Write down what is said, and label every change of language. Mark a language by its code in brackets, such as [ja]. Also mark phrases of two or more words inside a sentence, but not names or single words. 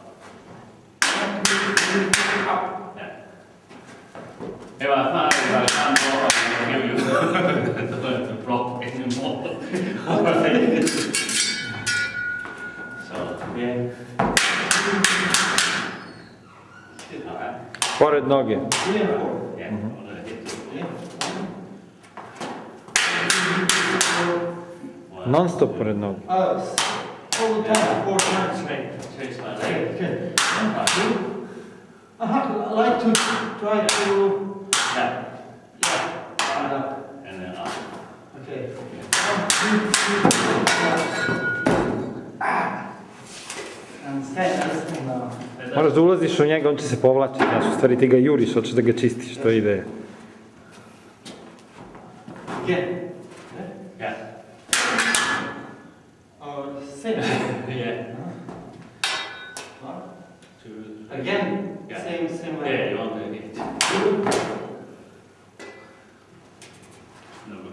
[en] 1, 2, 3, up. Yeah. If I can't go up, I'll give you. Don't have to block anymore. So, yeah. Alright. [sr] Pored noge. [en] Yeah. Yeah. Yeah. [sr] Non stop pored noge. [en] All the time, 4 times. Change my Okay, leg. okay. 1, 2. I like to try to. Yeah. Yeah. And up. And then up. Okay. 1, 2, 3, 4. And stand now. [sr] Moraš da ulaziš u njega, on će se povlačiti. Znaš, u stvari ti ga juriš, hoćeš da ga čistiš, to je ideja. [en] Again. Yeah. Same. Yeah. 1, 2, 3. again. Yeah. Same way. Yeah, you want to hit. No good.